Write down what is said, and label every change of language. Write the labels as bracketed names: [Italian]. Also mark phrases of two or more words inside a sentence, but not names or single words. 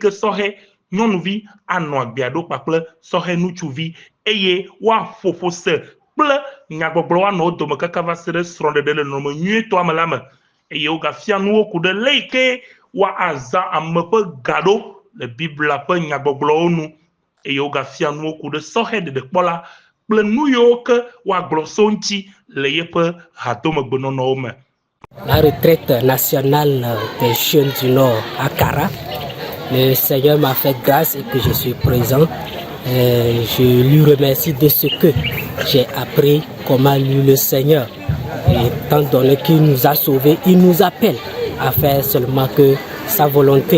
[Ewe] ke sɔhɛ nyɔnuvi anɔ agbea ɖo kpakple sɔhɛ ŋutsuvi eye woaƒoƒo se kple nyagbɔgblɔ woanɔ wo dome kaka va se ɖe srɔ̃ɖeɖe le nɔnɔme nyuietɔa me la me eye wogafia nuwo ku ɖe le yi ke woazã ame ƒe ga ɖo le Biblia ƒe nyagbɔgblɔwo nu eye wogafia nuwo ku ɖe sɔhɛ ɖeɖekpɔla kple nu yiwo ke woagblɔ so ŋuti le yeƒe hadomegbenɔnɔwo me. [French] La retraite nationale des jeunes du Nord à Kara. Le Seigneur m'a fait grâce et que je suis présent. Je lui remercie de ce que j'ai appris comment lui le Seigneur. Et étant donné qu'il nous a sauvés, il nous appelle à faire seulement que sa volonté.